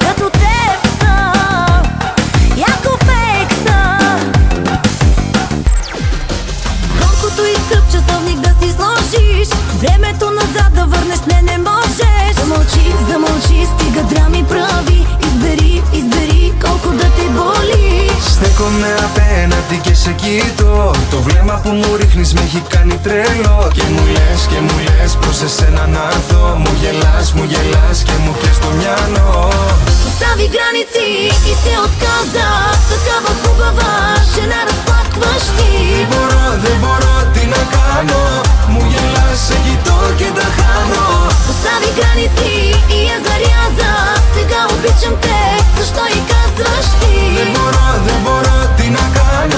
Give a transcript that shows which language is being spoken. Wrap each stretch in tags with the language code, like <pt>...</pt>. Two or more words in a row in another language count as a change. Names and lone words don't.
<bg>Като теб съм, яко фейк съм. Колкото и скъп часовник да си сложиш, времето назад да върнеш не можеш. Замълчи, замълчи, стига драми прави. Избери, избери колко да те боли.</bg> <el>Στέκομαι απέναντι και σε κοιτώ. Το βλέμμα που μου ρίχνεις με έχει κάνει τρελό. Και μου λες προς εσένα να έρθω. Μου γελάς και μου πιες το μυαλό.</el> <bg>Постави граници и се отказа. Такава хубава жена разплакваш ти.</bg> <el>Δεν μπορώ, τι να κάνω. Μου γελάς, σε κοιτώ και τα χάνω.</el> <bg>Постави граници и я заряза. Сега обичам те, защо и казваш ти?</bg> <el>Δεν μπορώ, τι να κάνω.</el>